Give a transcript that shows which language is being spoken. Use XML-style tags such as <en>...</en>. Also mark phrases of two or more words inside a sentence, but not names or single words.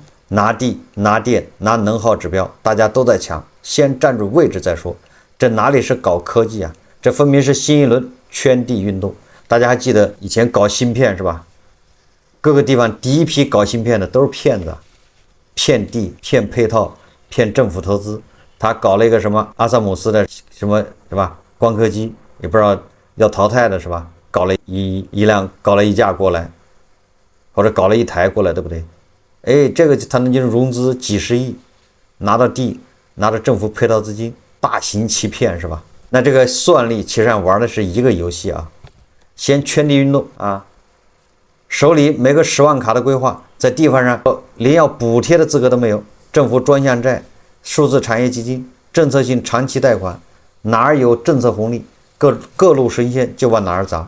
<zh>拿地、拿電、拿能耗指標，大家都在搶，先站住位置再說。這哪裡是搞科技這分明是新一輪圈地運動。大家還記得以前搞芯片是吧？各個地方第一批搞芯片的都是騙子，騙地、騙配套、騙政府投資。他搞了一個什麼阿薩姆斯的什麼是吧？光刻機也不知道要淘汰的是吧？搞了一架過來，或者搞了一台過來，对不对？這個他能就是融資幾十億，拿到地，拿到政府配套資金，大型欺騙是吧？那這個算力其實上玩的是一個遊戲先圈地運動手裡沒個10萬卡的規劃，在地方上連要補貼的資格都沒有，政府專項債、數字產業基金、政策性長期貸款，哪兒有政策紅利，各路神仙就往哪兒砸。</zh>